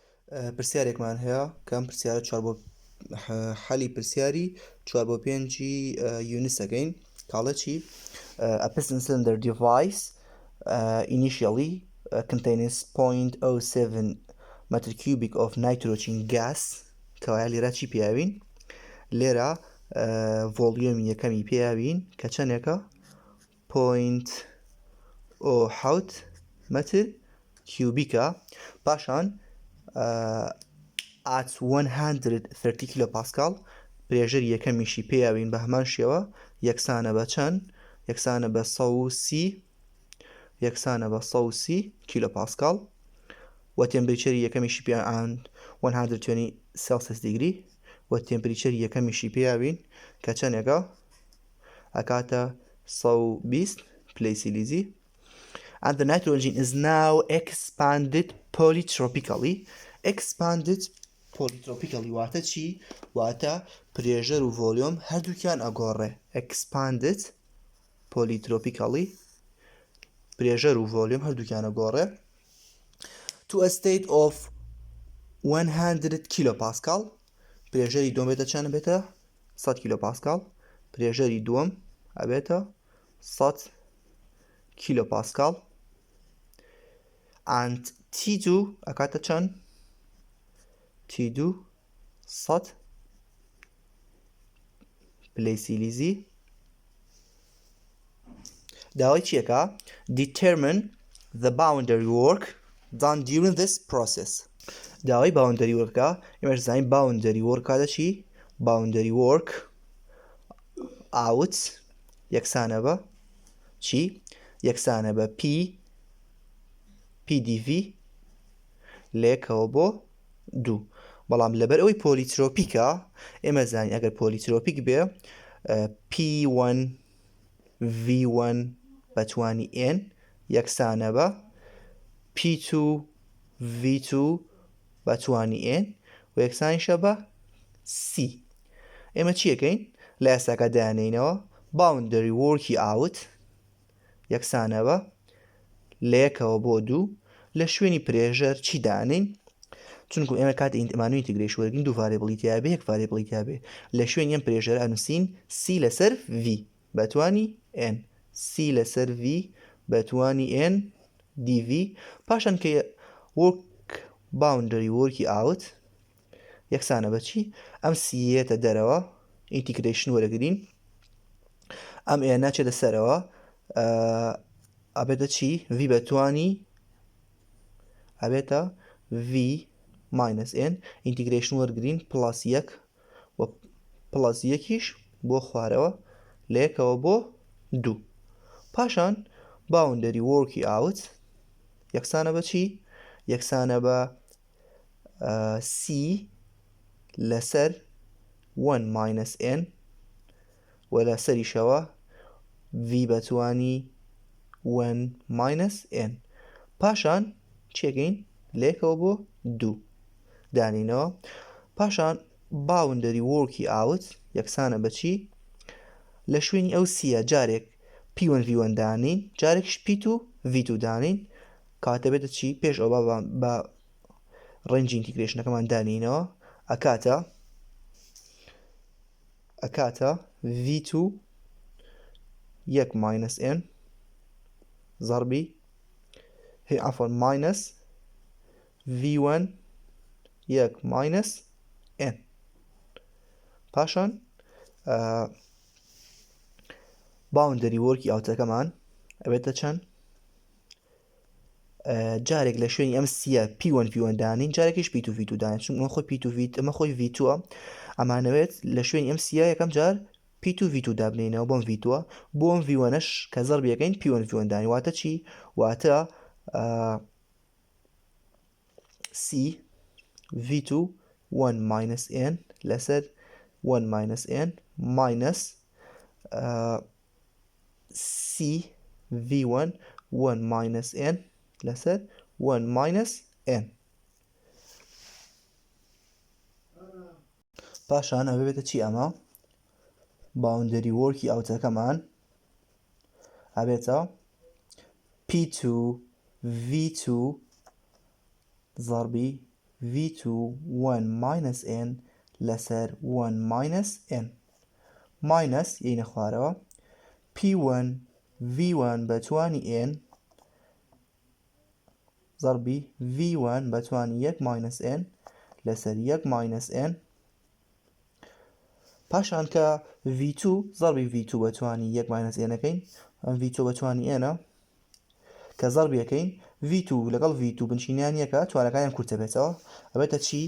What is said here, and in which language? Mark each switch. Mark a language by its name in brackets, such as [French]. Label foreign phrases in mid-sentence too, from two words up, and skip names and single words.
[Central Kurdish] پرسیارێکمان هەیە کەم پرسیارە 4 بۆ حەلی پرسیاری 4 بۆ 5 یونیسەکەین کاڵە چی [English] a piston cylinder device initially contains 0.07 meter cubic of nitrogen gas [Central Kurdish] کەوایە لێرە چی پێیاوین لێرە ڤۆلیۆمی یەکەمی پێیاوین کە چەندێکە 0.07 متر کیوبیکە پاشان at 130 کیلو پاسکال پرێژەری یەکەمیشی پێیاوین بە هەمان شێوە یەکسانە بە چەند یەکسانە بە 130 کیلو پاسکال و تێمپریچەری یەکەمیشی پێیان 120 سلسیوس دیگری و تێمپریچەری یەکەمیشی پێیاوین کە چەندێکە ئەکاتە 120 پلەیسیلیزی [English] and the nitrogen is now expanded polytropically [Central Kurdish] واتە چی؟ واتە پرێژەر و ڤۆلیۆم هەردووکیان ئەگۆڕێ [English] expanded polytropically [Central Kurdish] پرێژەر و ڤۆلیۆم هەردووکیان ئەگۆڕێ [English] to a state of [Central Kurdish] 100 کیلو پاسکال پرێژەری دووەم بێتە چەند بێتە 100 کیلو پاسکال پرێژەری دووەم ئەبێتە 100 کیلو پاسکال and T2 ئەکاتە چەند T2 100 پلەیسیلیزی داوای چیەکە [English] determine the boundary work done during this process [Central Kurdish] داوای [English] boundary work [Central Kurdish] ە ئێمەش زانین [English] boundary work [Central Kurdish] کاتە چی [English] boundary work out [Central Kurdish] یەکسانە بە چی یەکسانە بە PdV لێکەوە بۆ 2 بەڵام لەبەر ئەوەی پۆلیترۆپیکە ئێمە زانین ئەگەر پۆلیترۆپیک بێ P1 V1 بەتوانی N یەکسانە بە P2 V2 بەتوانی N و یەکسانیشە بە C ئێمە چیەکەین لە یاساکە دایانێنەوە [English] boundary worky out [Central Kurdish] یەکسانە بە لەیەکەوە بۆ 2 لە شوێنی پرێژەر چی دانین چونکو ئێمە کات ئینتمانوی ئینتیگریشن وەرگین دوو ڤاریبڵی تیا بێ یەک ڤاریبڵی تیا بێ لە شوێنی ئەم پرێژەر ئەنووسین C لەسەر V بەتوانی N C لەسەر V بەتوانی N dV پاشان کە [English] boundary worky out [Central Kurdish] یەکسانە بە چی ئەم سیەتە دەرەوە ئینتیگریشن وەرەگرین ئەم ئێ ناچێتە سەرەوە ئەبێتە چی V بەتوانی ئەبێتە V minus N ئینتیگریشن وەرگرین پلاس 1 و پلاس 1 بۆ خوارەوە لەیەکەوە بۆ 2 پاشان [English] boundary worky out [Central Kurdish] یەکسانە بە چی یەکسانە بە C لەسەر 1 minus N و لە سەریشەوە V بەتوانی 1 minus N پاشان چێکین لێکەوە بۆ 2 دانینەوە پاشان [English] boundary worky out [Central Kurdish] یەکسانە بە چی لە شوێنی ئەو سیە جارێک P1 V1 دانین جارێکش P2 V2 دانین کاتە بێتە چی پێش ئەو بە ڕێنجی ئینتیگریشنەکەمان دانینەوە ئەکاتە V2 1 minus N ضربی عفوا minus V1 1 minus N پاشان [English] boundary worky out [Central Kurdish] ەکەمان ئەبێتە چەند جارێک لە شوێنی ئەم سیە P1 V1 دانین جارێکیش P2 V2 دانین چون ئەمە خۆی P2 ئەمە خۆی V2ە ئەمانەوێت لە شوێنی ئەم سیە یەکەم جار P2 V2 دابنینەوە بۆم V2ە بۆ ئەم V1ش کە زەربیەکەین P1 V1 دانین واتە چی واتە C V2 1 minus N لەسەر 1 minus N minus C V1 1 minus N لەسەر 1 minus N پاشان ئەوە بێتە چی ئەمە [English] boundary worky out [Central Kurdish] ەکەمان ئەبێتە P2 V2 ضربي V2 1 minus n لەسەر 1 minus n minus یەینە خوارەوە P1 V1 بەتوانی n ضربی V1 بەتوانی 1 minus n لەسەر 1 minus n پاشان کە V2 ضربی V2 بەتوانی 1 minus nەکەین ئەم V2 بەتوانی n کە ضربیەکەین V2 لەگەڵ V2 بنشینیان یەکە توانەکانیان کورتە بێتەوە ئەبێتە چی؟